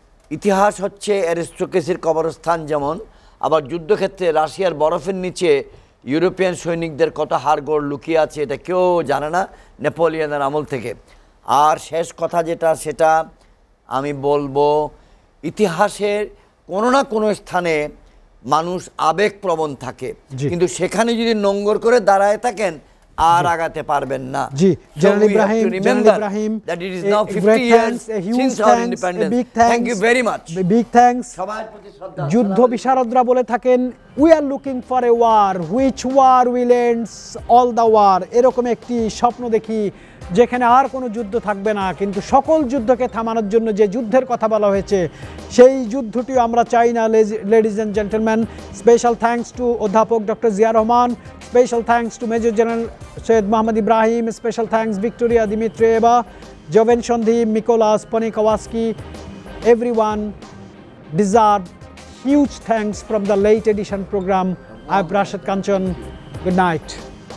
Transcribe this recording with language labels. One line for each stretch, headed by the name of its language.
Bangla: ইতিহাস হচ্ছে অ্যারিস্টোক্রেসির কবরস্থান, যেমন আবার যুদ্ধক্ষেত্রে রাশিয়ার বরফের নিচে ইউরোপিয়ান সৈনিকদের কত হাড়গোড় লুকিয়ে আছে এটা কেউ জানে না, নেপোলিয়নের আমল থেকে। আর শেষ কথা যেটা, সেটা আমি বলবো, ইতিহাসের কোনো না কোনো স্থানে মানুষ আবেগপ্রবণ থাকে, কিন্তু সেখানে যদি নোংর করে দাঁড়ায় থাকেন আর আগাতে পারবেন না। General Ibrahim,
English: that it is now 50 years since our independence. Thank you very much. Big thanks.
Bangla: যুদ্ধ বিশারদরা বলে থাকেন,
English: we are looking for a war which war will end all the war।
Bangla: এরকম একটি স্বপ্ন দেখি যেখানে আর কোনো যুদ্ধ থাকবে না, কিন্তু সকল যুদ্ধকে থামানোর জন্য যে যুদ্ধের কথা বলা হয়েছে সেই যুদ্ধটিও আমরা চাই না।
English: ladies and gentleman, special thanks to
Bangla: অধ্যাপক doctor Zia Rahman,
English: Special thanks to Major General Syed Muhammad Ibrahim. Special thanks Victoria Dimitrieva, Joven Shondhi, Mikolas, Ponikawaski. Everyone deserve huge thanks from the late edition program. I'm Rashid Kanchan. Good night.